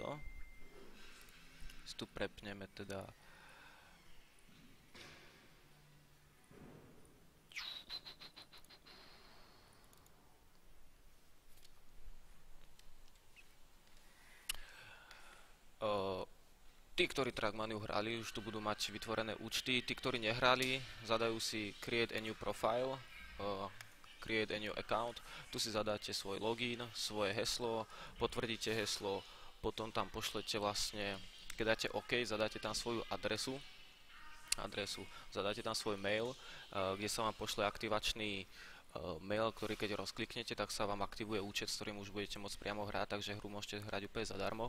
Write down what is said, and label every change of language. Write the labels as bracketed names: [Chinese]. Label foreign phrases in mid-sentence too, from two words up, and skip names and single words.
[Slovak] Si tu prepneme teda tí, ktorí Trackmaniu hrali, už tu budú mať vytvorené účty. Tí, ktorí nehrali, zadajú si [English] Create a new profile, Create a new account. [Slovak] Tu si zadáte svoj login, svoje heslo, potvrdíte heslo, potom tam pošlete vlastne, keď dáte OK, zadáte tam svoju adresu, zadáte tam svoj mail, kde sa vám pošle aktivačný mail, ktorý keď rozkliknete, tak sa vám aktivuje účet, s ktorým už budete môcť priamo hrať, takže hru môžete hrať úplne zadarmo.